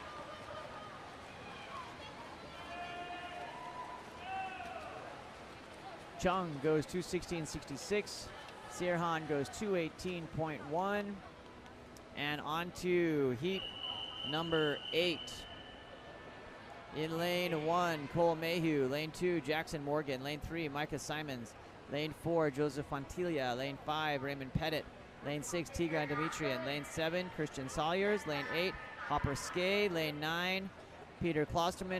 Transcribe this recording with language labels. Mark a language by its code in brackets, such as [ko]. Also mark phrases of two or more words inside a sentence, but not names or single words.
[en] Chung goes 2:16.66. Sirhan goes 2:18.1. And on to heat number 8. In lane 1, Cole Mayhew. Lane 2, Jackson Morgan. Lane 3, Micah Simons. Lane 4, Joseph Fontilla. Lane 5, Raymond Pettit. Lane 6, Tigran Dimitrian. Lane 7, Christian Salyers. Lane 8, Hopper Skay. Lane 9, Peter Klosterman.